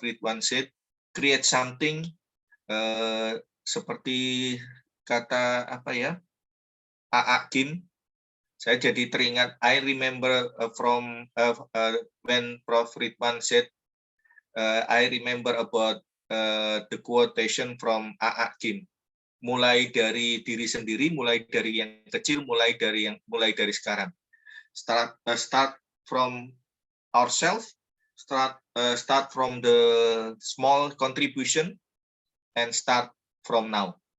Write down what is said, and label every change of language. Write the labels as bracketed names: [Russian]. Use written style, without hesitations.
[Indonesian] Ridhwan [English] said, create something. [Indonesian] Seperti kata apa ya, IIUM. Saya jadi teringat. [English] I remember from when Prof. Ridhwan said, I remember about the quotation from IIUM. [Indonesian] Mulai dari diri sendiri, mulai dari yang kecil, mulai dari sekarang. [English] Start from ourselves, start from the small contribution, and start from now.